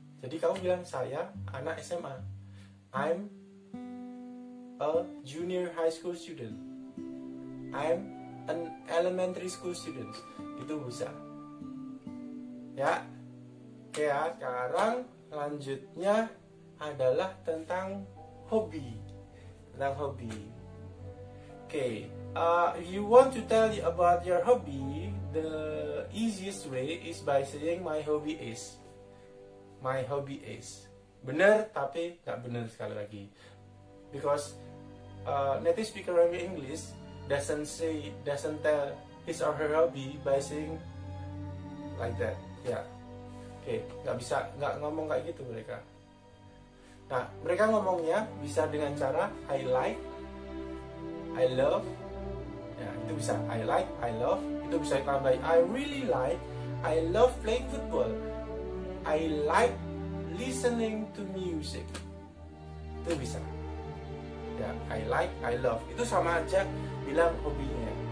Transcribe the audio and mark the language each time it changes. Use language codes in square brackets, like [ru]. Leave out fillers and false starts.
[id] Jadi kamu bilang saya anak SMA. [en] I'm a junior high school student. I'm an elementary school student. [id] Itu bisa. Ya. Oke ya, sekarang lanjutnya adalah tentang hobi. Tentang hobi. [en] Oke, if you want to tell you about your hobby, the easiest way is by saying my hobby is. My hobby is. [id] Benar, tapi nggak benar sekali lagi. [en] Because native speaker of English doesn't tell his or her hobby by saying like that. [id] Ya, oke, nggak ngomong kayak gitu mereka. Nah, mereka ngomongnya bisa dengan cara [en] I like, I love. [id] Ya, itu bisa [en] I like, I love. [id] Itu bisa ditambah [en] I really like, I love playing football, I like listening to music. [id] Itu bisa. Ya, [en] I like, I love. [id] Itu sama aja bilang hobinya.